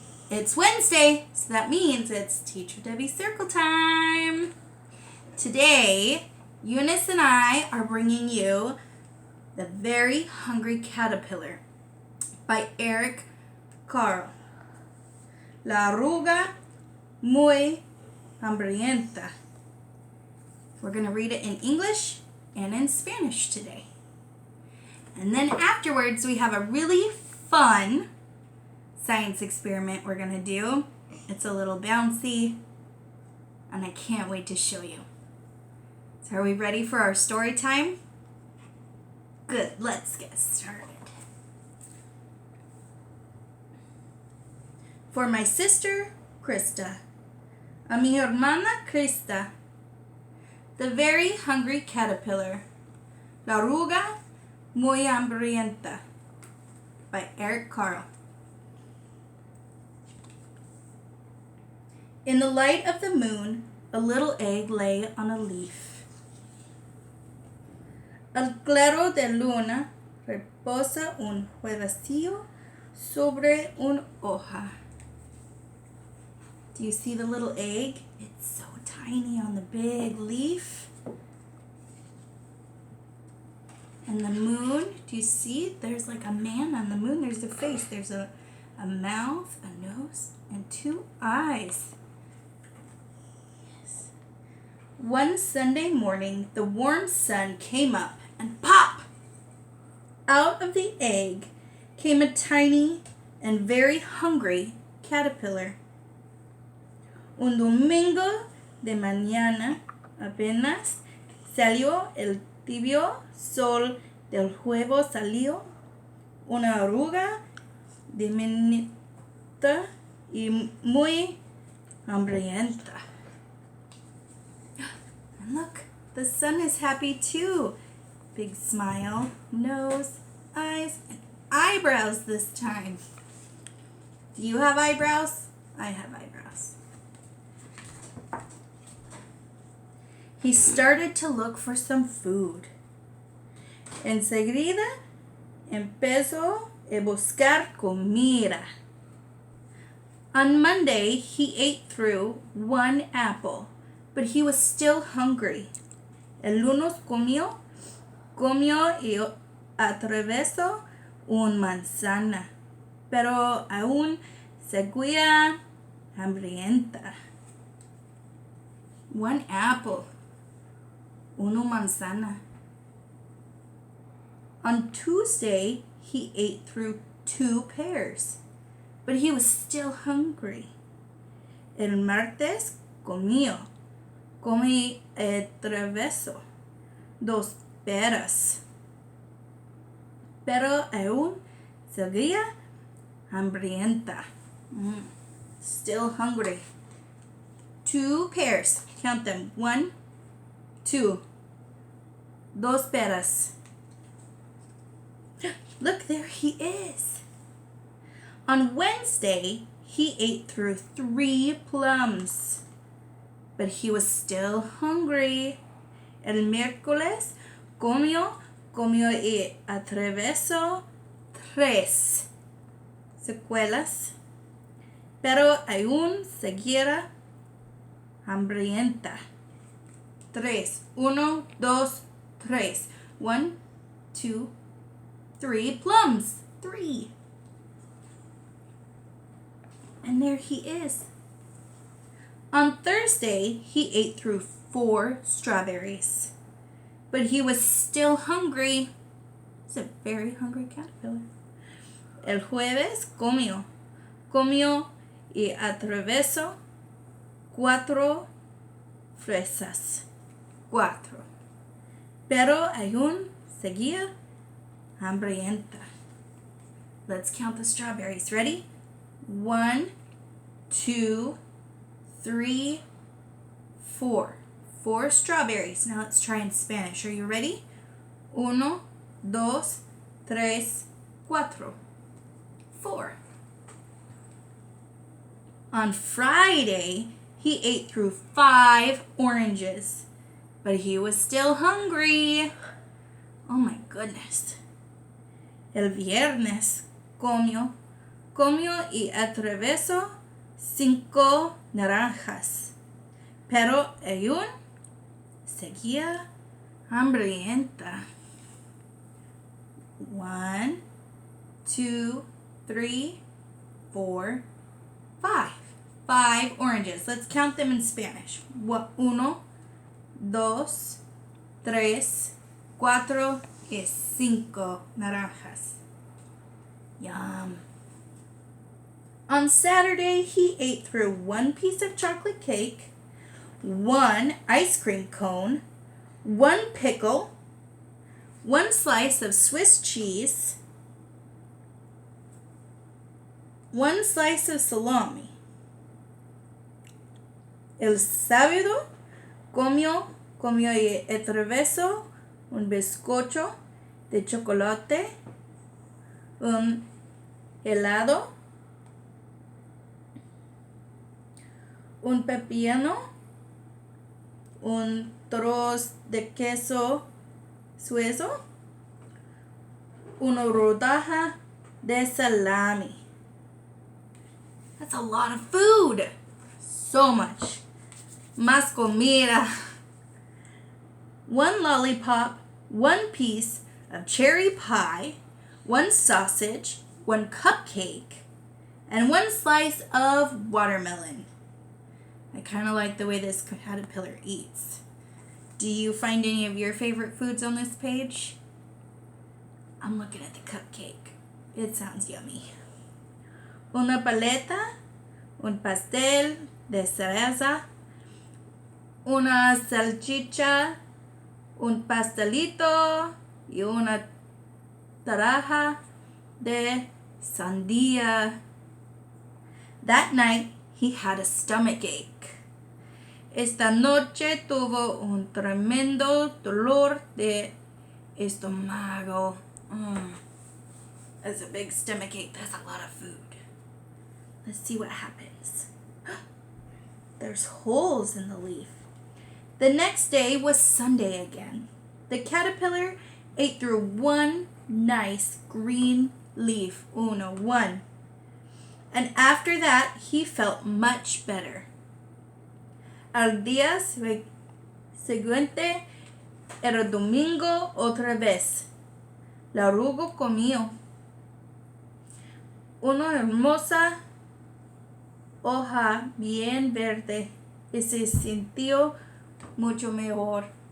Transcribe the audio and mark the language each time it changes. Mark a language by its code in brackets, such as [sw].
[en] It's Wednesday, so that means it's Teacher Debbie Circle time. Today, Eunice and I are bringing you The Very Hungry Caterpillar by Eric Carle. [es] La oruga muy hambrienta. [en] We're going to read it in English and in Spanish today. And then afterwards, we have a really fun science experiment we're going to do. It's a little bouncy, and I can't wait to show you. So are we ready for our story time? Good, let's get started. For my sister, Krista. [es] A mi hermana, Krista. [en] The Very Hungry Caterpillar. [es] La oruga muy hambrienta by Eric Carle. [en] In the light of the moon, a little egg lay on a leaf. [es] Al claro de luna reposa un huevecillo sobre una hoja. [en] Do you see the little egg? It's so tiny on the big leaf. And the moon, do you see? There's like a man on the moon. There's a face. There's a mouth, a nose, and two eyes. Yes. One Sunday morning, the warm sun came up, and pop! Out of the egg came a tiny and very hungry caterpillar. [es] Un domingo de mañana apenas salió el tibio sol del huevo salió una oruga diminuta y muy hambrienta. [en] And look, the sun is happy too. Big smile, nose, eyes, and eyebrows this time. Do you have eyebrows? I have eyebrows. He started to look for some food. [es] Enseguida empezó a buscar comida. [en] On Monday, he ate through one apple, but he was still hungry. [es] El lunes comió y atravesó una manzana, pero aún seguía hambrienta. [en] One apple. [es] Una manzana. [en] On Tuesday, he ate through 2 pears, but he was still hungry. [es] El martes comió y atravesó 2 peras, pero aún seguía hambrienta. [en] Still hungry. 2 pears. Count them. [es] 1, 2. 2 peras. [en] Look, there he is. On Wednesday, he ate through 3 plums, but he was still hungry. [es] El miércoles comió y atravesó 3 secuelas, pero aún seguía hambrienta. [en] 3. 1, 2, 3. 1, 2, 3 plums. 3. And there he is. On Thursday, he ate through 4 strawberries, but he was still hungry. He's a very hungry caterpillar. [es] El jueves comió y atravesó 4 fresas. 4. Pero aún seguía hambrienta. [en] Let's count the strawberries. Ready? 1, 2, 3, 4. 4 strawberries. Now let's try in Spanish. Are you ready? 1, 2, 3, 4. 4. On Friday, he ate through 5 oranges, but he was still hungry. Oh my goodness. [es] El viernes comió y atravesó 5 naranjas. Pero aún seguía hambrienta. [en] 1, 2, 3, 4, 5. 5 oranges. Let's count them in Spanish. 1, 2, 3, 4 [es] y 5 naranjas. [en] Yum. On Saturday, he ate through 1 piece of chocolate cake, 1 ice cream cone, 1 pickle, 1 slice of Swiss cheese, 1 slice of salami. [es] El sábado comió y atravesó un bizcocho de chocolate, un helado, un pepino, un trozo de queso suizo, una rodaja de salami. [en] That's a lot of food. So much. [es] Más comida. [en] 1 lollipop, 1 piece of cherry pie, 1 sausage, 1 cupcake, and 1 slice of watermelon. I kind of like the way this caterpillar eats. Do you find any of your favorite foods on this page? I'm looking at the cupcake. It sounds yummy. [es] Una paleta, un pastel de cereza, una salchicha, un pastelito y una taraja de sandía. [en] That night, he had a stomach ache. [es] Esta noche tuvo un tremendo dolor de estómago. [en] That's a big stomach ache. That's a lot of food. Let's see what happens. There's holes in the leaf. The next day was Sunday again. The caterpillar ate through 1 nice green leaf. 1. And after that, he felt much better. [es] Al día siguiente era domingo otra vez. La oruga comió una hermosa hoja bien verde y se sintió mucho mejor.